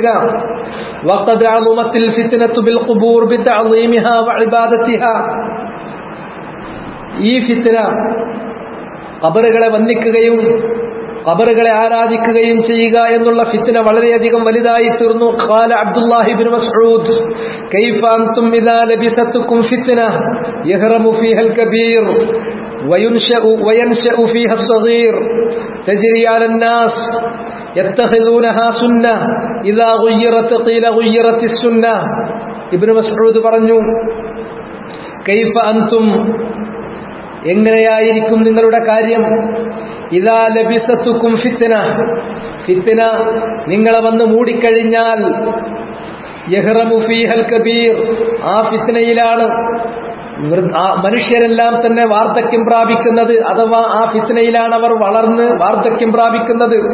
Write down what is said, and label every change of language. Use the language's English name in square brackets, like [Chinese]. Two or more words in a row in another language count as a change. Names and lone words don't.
[Arabic] وقد عظمت فتنة القبور بتعظيمها وعبادتها, [Malayalam] ഈ ഫിത്ന ഖബറുകളെ വന്ദിക്കുകയും ഖബറുകളെ ആരാധിക്കുകയും ചെയ്യുക എന്നുള്ള ഫിത്ന വളരെയധികം വലുതായി തീർന്നു. [Arabic] قال عبد الله بن مسعود كيف أنتم إذا لبستكم فتنة يهرم فيها الكبير وينشأ فيها الصغير تجري على الناس يتخذونها سنة إذا غيرت قيل غيرت السنة. [Malayalam] ഇബ്നു മസ്ഊദ് പറഞ്ഞു, [Arabic] كيف أنتم, [Malayalam] എങ്ങനെയായിരിക്കും നിങ്ങളുടെ കാര്യം, [Arabic] إذا لبستكم فتنة, [Malayalam] ഫിത്ന നിങ്ങളെ വന്ന് മൂടിക്കഴിഞ്ഞാൽ, [Arabic] يهرم فيها الكبير, [Malayalam] ആ ഫിത്നയിലാണ് മനുഷ്യരെല്ലാം തന്നെ വാർദ്ധക്യം പ്രാപിക്കുന്നത്, അഥവാ ആ ഫിത്നയിലാണ് അവർ വളർന്ന് വാർദ്ധക്യം പ്രാപിക്കുന്നത്.